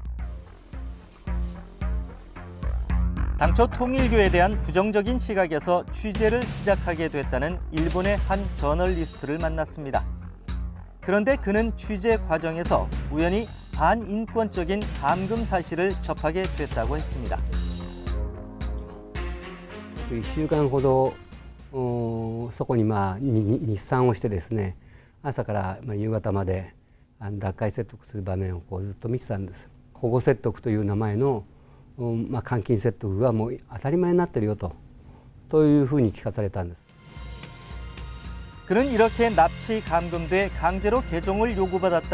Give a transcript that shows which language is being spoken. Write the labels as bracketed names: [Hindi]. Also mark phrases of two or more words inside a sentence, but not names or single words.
[Korean] 당초 통일교에 대한 부정적인 시각에서 취재를 시작하게 됐다는 일본의 한 저널리스트를 만났습니다. 그런데 그는 취재 과정에서 우연히 반인권적인 감금 사실을 접하게 됐다고 했습니다. [Japanese] 1 週間ほどそこに日産をしてですね、朝から夕方まで脱会説得する場面をずっと見てたんです。保護説得という名前の監禁説得がもう当たり前になってるよというふうに聞かされたんです。 [Korean] 그는 이렇게 납치 감금돼 강제로 개종을 요구받았다.